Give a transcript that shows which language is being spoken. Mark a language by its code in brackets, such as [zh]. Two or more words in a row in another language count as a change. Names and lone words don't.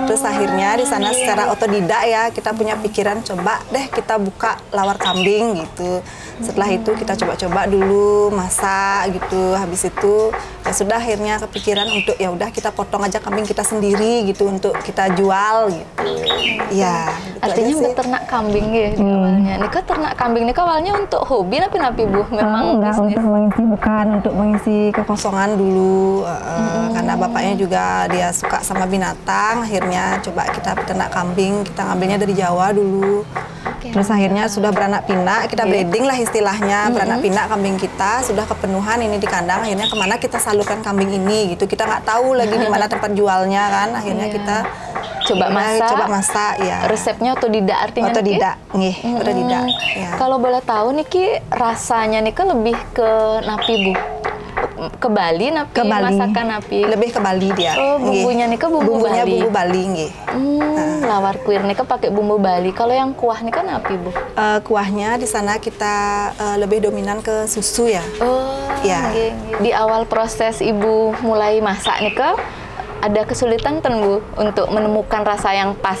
[id] Terus akhirnya di sana secara otodidak ya kita punya pikiran coba deh kita buka lawar kambing gitu. Setelah itu kita coba-coba dulu masak gitu. Habis itu ya sudah akhirnya kepikiran untuk ya udah kita potong aja kambing kita sendiri gitu untuk kita jual gitu. Ya, gitu artinya beternak kambing ya di awalnya. Nika ternak kambing nika awalnya untuk hobi tapi Bu memang enggak bisnis. untuk mengisi, bukan untuk mengisi kekosongan dulu. Karena bapaknya juga dia suka sama binatang, akhirnya coba kita beternak kambing. Kita ngambilnya dari Jawa dulu. Terus akhirnya sudah beranak pinak, kita breeding lah istilahnya, beranak pinak kambing kita, sudah kepenuhan ini di kandang, akhirnya kemana kita salurkan kambing ini gitu. Kita nggak tahu lagi di mana tempat jualnya kan, akhirnya kita coba masak ya. Resepnya otodidak artinya otodidak, otodidak. Ya. Kalau boleh tahu Niki rasanya Niki lebih ke napi Bu? Ke Bali napi, masakan napi? Lebih ke Bali dia. Oh, bumbunya Nika bumbunya Bali? Bumbu Bali, lawar kuir Nika pakai bumbu Bali. Kalau yang kuah Nika napi Bu? Kuahnya di sana kita lebih dominan ke susu ya. Oh, ya. Di awal proses Ibu mulai masak Nika, ada kesulitan kan Bu untuk menemukan rasa yang pas?